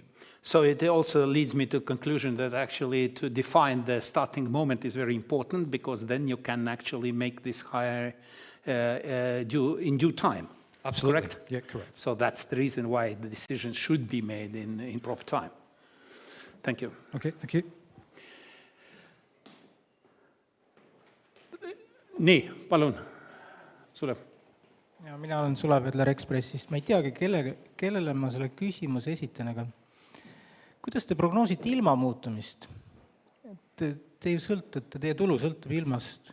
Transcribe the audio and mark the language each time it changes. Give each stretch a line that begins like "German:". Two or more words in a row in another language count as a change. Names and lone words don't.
English: So it also leads me to the conclusion that actually to define the starting moment is very important, because then you can actually make this hire in due time. Absolutely. Correct? Yeah, correct. So that's the reason why the decision should be made in proper time. Thank you. Okay, thank you.
Estonian: Nii, palun, Sulev. Ja, mina olen Sulev Vedler Ekspressist. Ma ei teagi, kellele ma selle küsimuse esitan, aga kuidas te prognoosite ilma muutumist? Te ju sõltute, teie tulu sõltub ilmast.